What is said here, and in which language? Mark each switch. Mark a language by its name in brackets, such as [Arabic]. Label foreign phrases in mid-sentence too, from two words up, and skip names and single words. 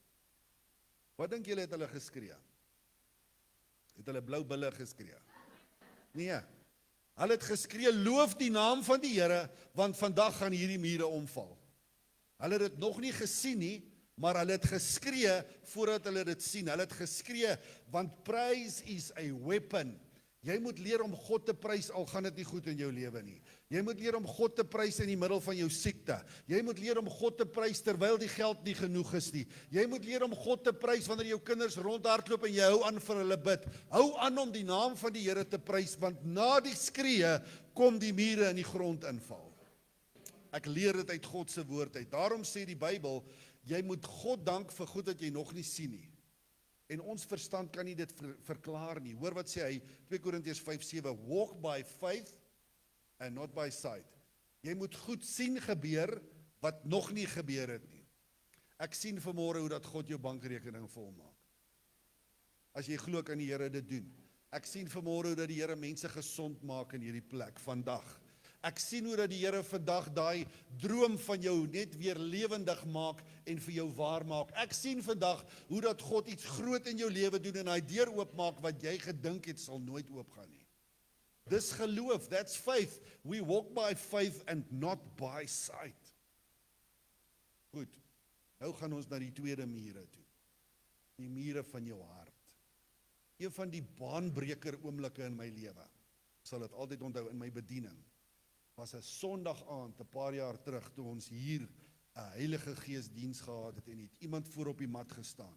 [Afrikaans] Wat dink julle het hulle geskree? Het hulle blou bulle geskree? Nee. Hulle het geskree, loof die naam van die Here, want vandag gaan hierdie mure omval. Hulle het dit nog nie gesien nie, maar hulle het geskree voordat hulle dit sien. Hulle het geskree, want [English] praise is a weapon. [Afrikaans] Jy moet leer om God te prys, al gaan dit nie goed in jou lewe nie. Jy moet leer om God te prys in die middel van jou siekte. Jy moet leer om God te prys terwyl die geld nie genoeg is nie. Jy moet leer om God te prys wanneer jou kinders rondhardloop en jy hou aan vir hulle bid. Hou aan om die naam van die Here te prys, want na die skree kom die mure in die grond inval. Ek leer dit uit God se woord uit. Daarom sê die Bybel, jy moet God dank vir goed wat jy nog nie sien nie. En ons verstand kan nie dit verklaar nie. Hoor wat sê hy, 2 Korintiërs 5:7, [English] walk by faith and not by sight. [Afrikaans] Jy moet goed sien gebeur wat nog nie gebeur het nie. Ek sien vanmôre hoe dat God jou bankrekening volmaak. As jy glo kan die Here dit doen. Ek sien vanmôre hoe dat die Here mense gesond maak in hierdie plek vandag. Ek sien hoe dat die Here vandag daai droom van jou net weer lewendig maak en vir jou waar maak. Ek sien vandag hoe dat God iets groot in jou lewe doen en hy deur oopmaak wat jy gedink het sal nooit oopgaan nie. Dis geloof, [English] that's faith. We walk by faith and not by sight. [Afrikaans] Goed, nou gaan ons na die tweede mure toe. Die mure van jou hart. Een van die baanbreker oomblikke in my lewe, ek sal dit altyd onthou in my bediening, was 'n Sondag aand, 'n paar jaar terug, toe ons hier 'n Heilige Gees diens gehad het en het iemand voor op die mat gestaan.